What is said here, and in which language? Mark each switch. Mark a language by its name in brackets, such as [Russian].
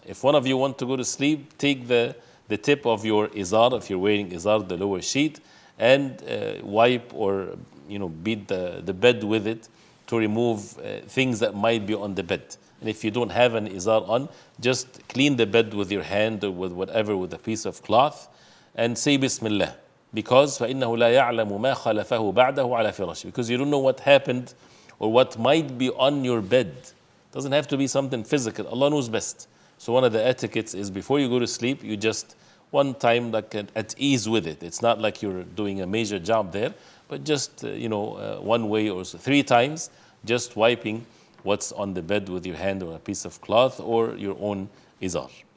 [English] If one of you want to go to sleep, take the tip of your izar, if you're wearing izar, the lower sheet, and wipe or beat the bed with it to remove things that might be on the bed. And if you don't have an izar on, just clean the bed with your hand or with whatever, with a piece of cloth, and say Bismillah. Because [Arabic] فَإِنَّهُ لَا يَعْلَمُ مَا خَلَفَهُ بَعْدَهُ عَلَى فِرَاشِهِ. [English] Because you don't know what happened or what might be on your bed. Doesn't have to be something physical. Allah knows best. So one of the etiquettes is, before you go to sleep, you just one time like at ease with it. It's not like you're doing a major job there, but just one way or so, 3 times, just wiping what's on the bed with your hand or a piece of cloth or your own izar.